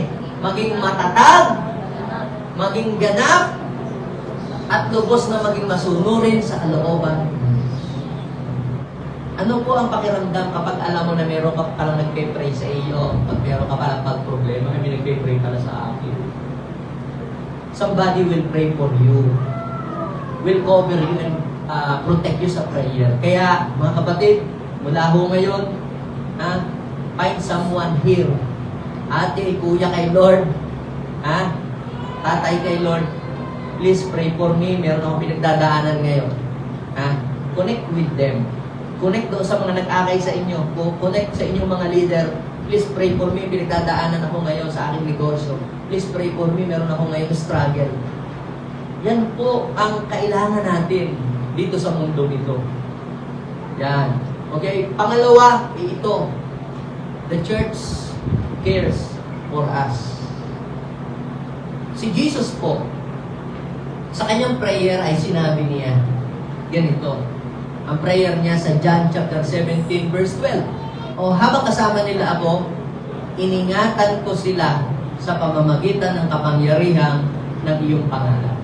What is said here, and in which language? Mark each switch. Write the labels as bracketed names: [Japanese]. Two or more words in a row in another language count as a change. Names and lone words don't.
[Filipino] Maging matatag, maging ganap, at lubos na maging masunurin sa kalooban. Ano po ang pakiramdam kapag alam mo na meron ka palang nagpe-pray sa iyo, pag meron ka palang pag-problema, may nagpe-pray pala sa akin. [English] Somebody will pray for you, will cover you and protect you sa prayer. [Filipino] Kaya, mga kapatid, mula ho ngayon, [English] find someone here. [Filipino] Ate, kuya kay Lord, tatay kay Lord, [English] please pray for me. [Filipino] Meron akong pinagdadaanan ngayon. [English] Connect with them. [Filipino] Connect doon sa mga nag-akay sa inyo. Connect sa inyong mga leader. [English] Please pray for me. [Filipino] Pinagdadaanan ako ngayon sa aking negosyo. [English] Please pray for me. [Filipino] Meron ako ngayon struggle. Yan po ang kailangan natin dito sa mundo nito. Yan. Okay? Pangalawa, ito. [English] The church cares for us. [Filipino] Si Jesus po, sa kanyang prayer ay sinabi niya, ganito. Ang prayer niya sa John chapter 17 verse 12. O habang kasama nila ako, iningatan ko sila sa pamamagitan ng kapangyarihan ng iyong pangalan.